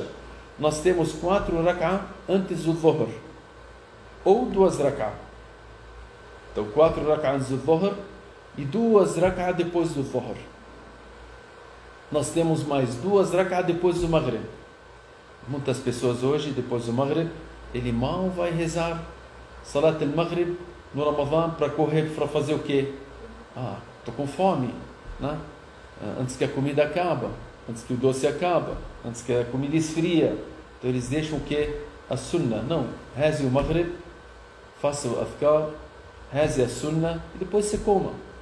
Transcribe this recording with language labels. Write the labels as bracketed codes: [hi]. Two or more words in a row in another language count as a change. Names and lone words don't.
[pt] Nós temos 4 rak'ah antes do Dhuhr, ou 2 rak'ah. Então 4 rak'ah antes do Dhuhr e 2 rak'ah depois do Dhuhr. Nós temos mais 2 rak'ah depois do Maghrib. Muitas pessoas hoje, depois do Maghrib, ele mal vai rezar [ar] صلاة المغرب [pt] no Ramadã para correr para fazer o quê? Estou com fome, né? Antes que a comida acaba, antes que o doce acaba, antes que a comida esfria. Então eles deixam o quê? A sunnah. Não, reze o Maghrib, faça o Adhkar, reze a sunnah e depois você coma.